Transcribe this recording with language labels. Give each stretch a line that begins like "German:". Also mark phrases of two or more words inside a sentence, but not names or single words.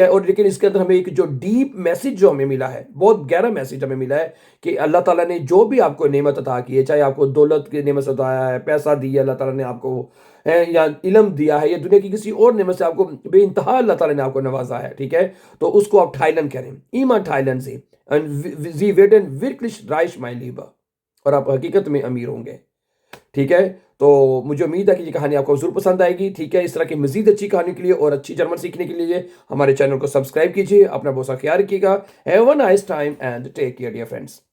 Hindi: और लेकिन इसके अंदर हमें एक जो डीप मैसेज जो हमें मिला है, बहुत गहरा मैसेज हमें मिला है कि अल्लाह ताला ने जो भी आपको नेमत अता की है, चाहे आपको दौलत की नेमत अताया है, पैसा दिया अल्लाह ताला ने आपको है, या इल्म दिया है, या दुनिया की किसी और नेमत से आपको बेइंतहा अल्लाह ताला ने आपको नवाजा है, ठीक है, तो उसको आप टाइलन करें, ईमान टाइलन से,
German: Sie werden wirklich reich mein Lieber,
Hindi: और आप हकीकत में अमीर होंगे। ठीक है? तो मुझे उम्मीद है कि ये कहानी आपको ज़रूर पसंद आएगी, ठीक है? इस तरह की मज़ीद अच्छी कहानियों के लिए और अच्छी जर्मन सीखने के लिए हमारे चैनल को सब्सक्राइब कीजिए। अपना बहुत सा ख्याल रखिएगा।
English: Have a nice time and take care dear friends.